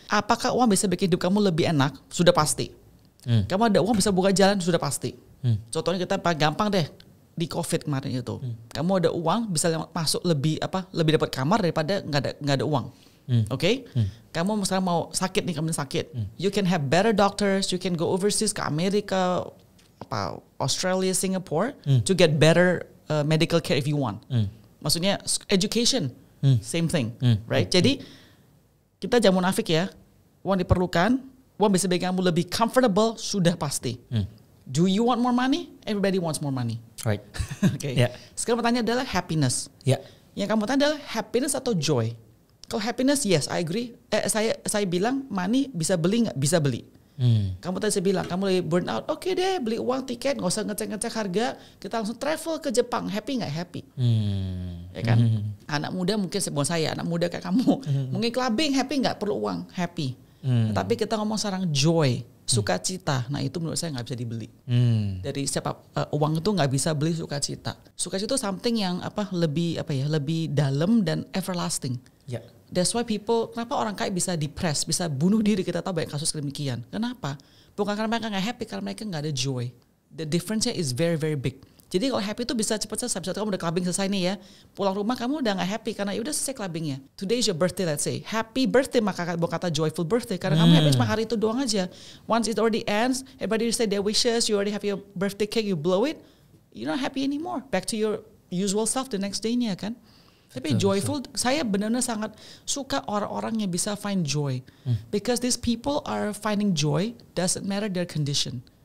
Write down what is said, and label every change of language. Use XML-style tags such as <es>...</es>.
<id>Apakah uang bisa bikin hidup kamu lebih enak? Sudah pasti. Kamu ada uang bisa buka jalan? Sudah pasti. Contohnya kita gampang deh di COVID kemarin itu. Kamu ada uang bisa masuk lebih dapat kamar daripada nggak ada uang. Oke? Kamu misalnya mau sakit nih, kamu sakit.</id> <en>You can have better doctors, you can go overseas ke Amerika, Australia, Singapore to get better medical care if you want.</en> <id>Maksudnya education,</id> <en>same thing, right?</en> <id>Jadi kita jangan munafik ya. Uang diperlukan, uang bisa bikin kamu lebih comfortable, sudah pasti.</id> <en>Do you want more money? Everybody wants more money. Right. Okay. Yeah.</en> <id>Sekarang pertanyaan adalah happiness.</id> <en>Yeah.</en> <id>Yang kamu tanya adalah happiness atau joy?</id> <en>Kalau happiness, yes, I agree.</en> <id>Saya bilang money bisa beli nggak? Bisa beli. Kamu tadi saya bilang, kamu lagi burn out, oke deh, beli uang tiket, nggak usah ngecek harga, kita langsung travel ke Jepang, happy nggak happy? Ya kan? Anak muda mungkin bukan saya, anak muda kayak kamu, mungkin clubbing happy nggak perlu uang, happy. Tapi kita ngomong sekarang joy, sukacita, nah itu menurut saya nggak bisa dibeli. Dari uang itu nggak bisa beli sukacita. Sukacita itu something yang lebih dalam dan everlasting. Yeah.</id> <en>That's why</en> <id>kenapa orang kaya bisa depress, bisa bunuh diri, kita tahu banyak kasus demikian. Kenapa? Bukan karena mereka nggak happy, karena mereka nggak ada joy.</id> <en>The difference-nya is very very big.</en> <id>Jadi kalau happy itu bisa cepat selesai. Misalnya kamu udah clubbing selesai nih ya, pulang rumah kamu udah nggak happy karena udah selesai clubbingnya.</id> <en>Today is your birthday, let's say. Happy birthday,</en> <id>maka bukan kata</id> <en>joyful birthday,</en> <id>karena kamu happy cuma hari itu doang aja.</id> <en>Once it already ends, everybody say their wishes, you already have your birthday cake, you blow it, you're not happy anymore. Back to your usual self the next day-nya kan.</en> <id>Tapi joyful, saya benar-benar sangat suka orang-orang yang bisa</id> <en>find joy. Because these people are finding joy, doesn't matter their condition.</en>